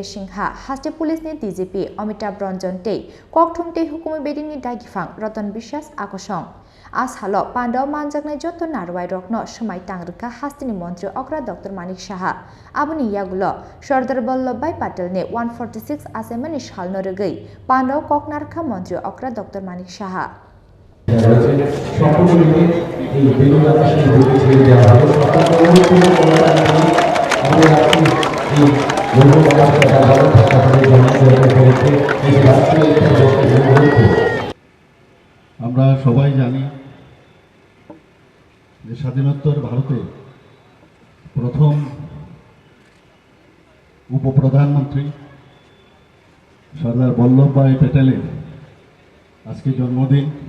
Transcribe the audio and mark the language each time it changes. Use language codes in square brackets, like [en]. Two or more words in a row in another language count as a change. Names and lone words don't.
[trp] Singha Haste Police ni DGP Amitabh Ranjan Tei Kokthumte Hukumi Bedini Dagifang Ratan Bishas Akosong Salno Panda Manjaknai Joto Narwai Rokno Shumai Tangrika Hastini Montri Okra Dr. Manik Shaha Abuni Yagulo Sardar Vallabhbhai Patelni 146 Achaimani Salno Rugwi Panda Koknarkha Montri Okra Dr. Manik Shaha [bn] আমরা সবাই জানি যে স্বাধীনোত্তর ভারতে প্রথম উপপ্রধানমন্ত্রী সর্দার বল্লভভাই প্যাটেলের আজকে জন্মদিন।